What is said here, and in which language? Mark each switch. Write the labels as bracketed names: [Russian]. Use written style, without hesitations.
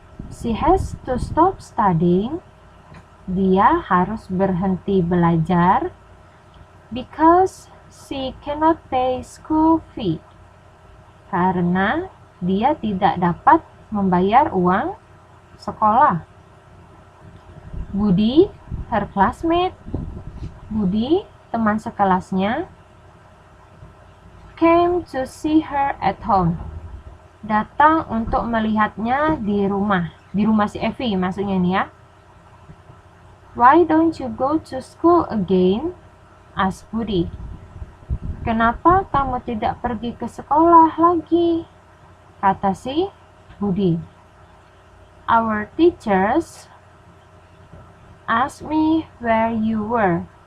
[English] She has to stop studying. [Indonesian] Dia harus berhenti belajar [English] because she cannot pay school fee. [Indonesian] Karena dia tidak dapat membayar uang sekolah. [English] Budi, her classmate, Budi, [Indonesian] teman sekelasnya, [English] came to see her at home. [Indonesian] datang untuk melihatnya di rumah si Evie maksudnya nih ya. [English] Why don't you go to school again? Asked Budi. [Indonesian] Kenapa kamu tidak pergi ke sekolah lagi? Kata si Budi. [English] Our teachers asked me where you were.